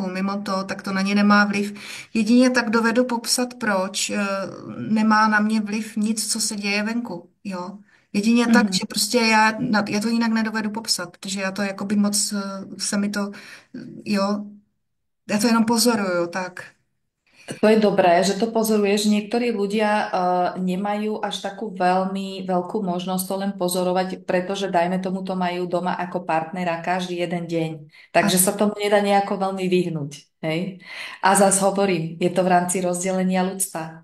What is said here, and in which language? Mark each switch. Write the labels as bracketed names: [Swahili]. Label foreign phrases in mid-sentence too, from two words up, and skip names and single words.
[Czech] Mimo to, tak to na ně nemá vliv. Jedině tak dovedu popsat, proč nemá na mě vliv nic, co se děje venku. Jo. Jedině tak, Mhm. že prostě já to jinak nedovedu popsat, protože já to jakoby moc se mi to, jo, já to jenom pozoruju, tak. To je dobré, že to pozoruješ. [Slovak] Niektorí ľudia nemajú až takú veľmi veľkú možnosť to len pozorovať, pretože dajme tomu to majú doma ako partnera každý jeden deň. A, Takže sa tomu nedá nejako veľmi vyhnúť. Hej? A zas hovorím, je to v rámci rozdelenia ľudstva.